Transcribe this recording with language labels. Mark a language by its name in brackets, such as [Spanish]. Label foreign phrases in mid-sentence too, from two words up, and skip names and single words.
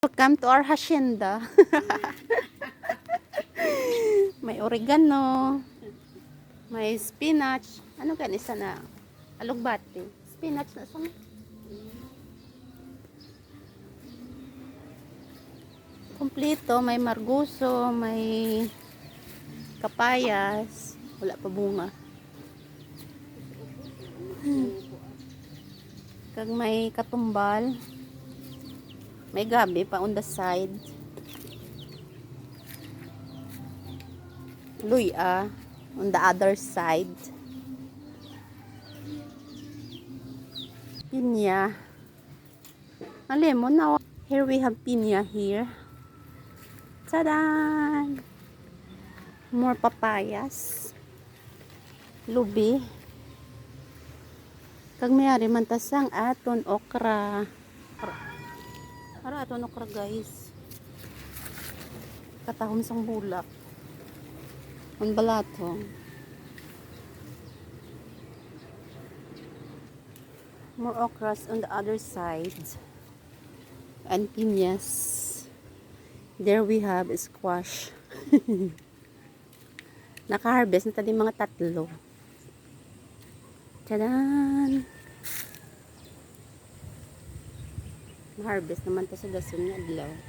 [English] Welcome to our hacienda. [Hiligaynon] May oregano, may spinach. Ano ganisa na? Alugbati. Spinach na sa kompleto. May marguso, may kapayas. Wala pa bunga. Kag may katumbal. May gabi pa [English] on the side. Luya on the other side. [Hiligaynon] Pinya. [English] A lemon now. Here we have pinya here. Tada! More papayas. [Hiligaynon] Lubi. Kag mayari man tasang aton okra. Ara aton okra guys. Katahom sang bulak. Ang balatong. [English] More okras on the other side. And piñas. There we have squash. [Hiligaynon] Naka-harvest na tadi mga 3. Tadan! Harvest naman to sa dason nga adlaw.